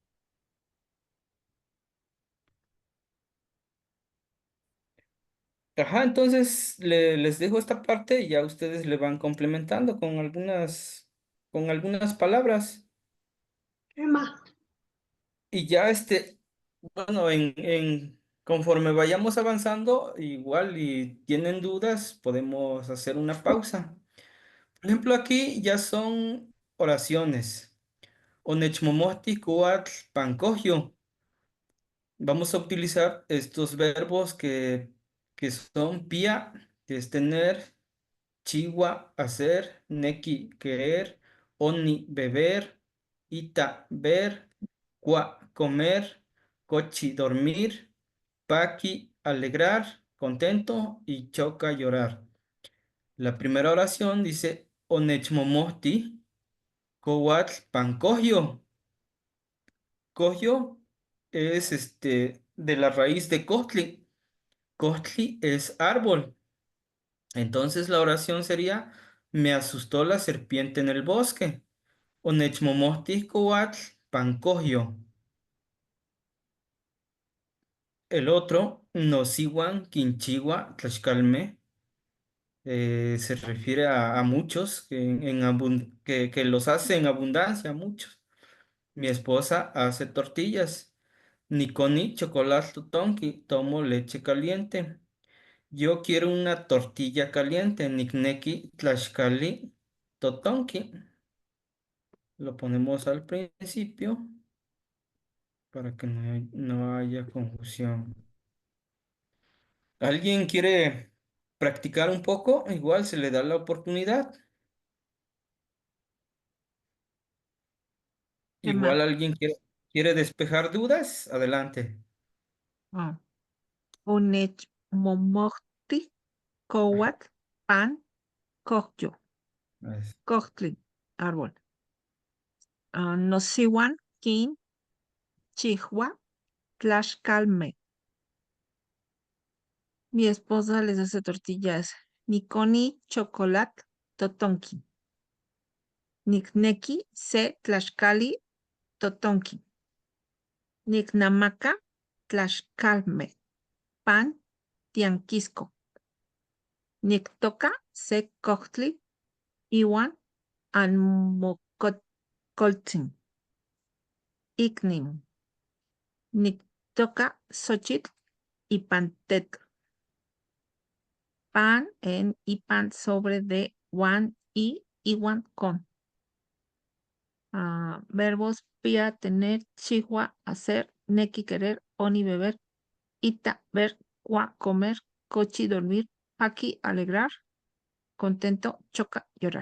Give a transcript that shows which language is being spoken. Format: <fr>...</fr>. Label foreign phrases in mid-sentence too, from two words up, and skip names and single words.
<es>Ajá, entonces les dejo esta parte y ya ustedes le van complementando con algunas palabras. Emma, Y ya bueno, conforme vayamos avanzando, igual y tienen dudas, podemos hacer una pausa. Por ejemplo, aquí ya son oraciones.</es> <nah>Onechmomohti kuatl pankogio.</nah> <es>Vamos a utilizar estos verbos que son pia, que es tener, chiwa, hacer, neki, querer, oni, beber, ita, ver, cua, comer, cochi, dormir, paqui, alegrar, contento y choca, llorar. La primera oración dice</es> <nah>onechmomohti, kowatl, pancogio.</nah> <es>Cogio es de la raíz de costli. Costli es árbol. Entonces la oración sería, me asustó la serpiente en el bosque.</es> <nah>Onechmomohti coatl pancogio.</nah> <es>El otro,</es> <nah>nosiwan quinchigua tlaxcalme,</nah> <es>se refiere a muchos, que los hace en abundancia, muchos. Mi esposa hace tortillas.</es> <nah>Niconi chocolate tonki,</nah> <es>tomo leche caliente. Yo quiero una tortilla caliente.</es> <nah>Nikneki tlaxcali totonki.</nah> <es>lo ponemos al principio para que no haya confusión. ¿Alguien quiere practicar un poco? Igual se le da la oportunidad. Emma. Igual alguien quiere despejar dudas. Adelante. Ah.</es> <nah>Onech momorti, kowat, pan, kokyo,</nah> <es>Es- kochtli, árbol.</es> <nah>Nosiwan, kin, chihua, tlaxcalme.</nah> <es>Mi esposa les hace tortillas.</es> <nah>Nikoni, chocolate, totonki. Nikneki, se, tlaxcali, totonki. Niknamaka, tlaxcalme. Pan, tianquisco. Niktoka, se, kochtli, iwan, anmocoltzin. Icnim. Niktoka, xochitl, ipantetl.</nah> <es>Pan en ipan sobre de wan y iwan con. Verbos pia, tener, chihua, hacer, neki, querer, oni, beber, ita, ver, cua, comer, cochi, dormir, paki, alegrar, contento, choca, llorar.</es>